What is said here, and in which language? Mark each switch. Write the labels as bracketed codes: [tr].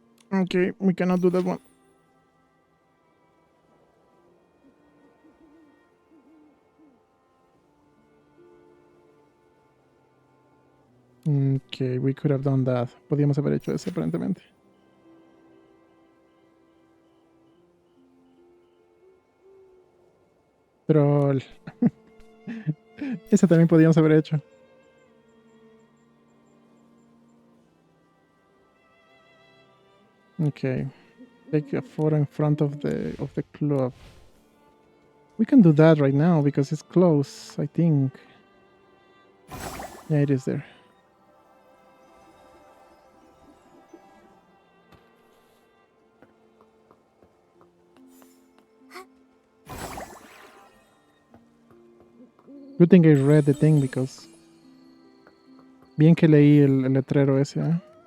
[en] Okay, we cannot do that one. Okay, we could have done that. [es] Podíamos haber hecho eso aparentemente. Troll. Esa también podíamos haber hecho. [en] Okay. Take a photo in front of the club. We can do that right now because it's close, I think. Yeah, it is there. Good thing I read the thing because... [es] Bien que leí el letrero ese, ¿eh?